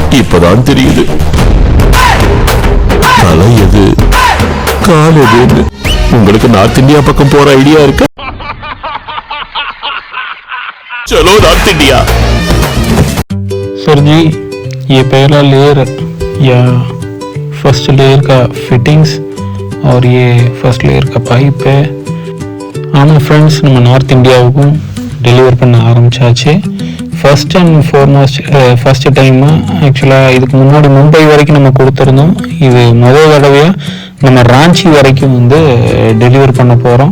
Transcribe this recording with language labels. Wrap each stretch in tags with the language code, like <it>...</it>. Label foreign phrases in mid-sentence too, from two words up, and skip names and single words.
<ta>இப்பதான் தெரியுது தலை எது கால் எதுன்னு. உங்களுக்கு நார்த் இந்தியா பக்கம் போற ஐடியா இருக்கு?</ta> <hi>चलो नॉर्थ इंडिया। सर जी ये पहला लेयर या</hi> <en>first layer</en> <hi>का फिटिंग्स और ये</hi> <en>first layer</en> <hi>का पाइप है.</hi> <ta>ஆமாம் ஃப்ரெண்ட்ஸ், நம்ம நார்த் இந்தியாவுக்கும் டெலிவர் பண்ண ஆரம்பித்தாச்சு.</ta> <en>first and first</en> <ta>டைமாக ஆக்சுவலாக இதுக்கு முன்னாடி மும்பை வரைக்கும் நம்ம கொடுத்துருந்தோம். இது முதல் தடவையாக நம்ம ராஞ்சி வரைக்கும் வந்து டெலிவர் பண்ண போகிறோம்.</ta>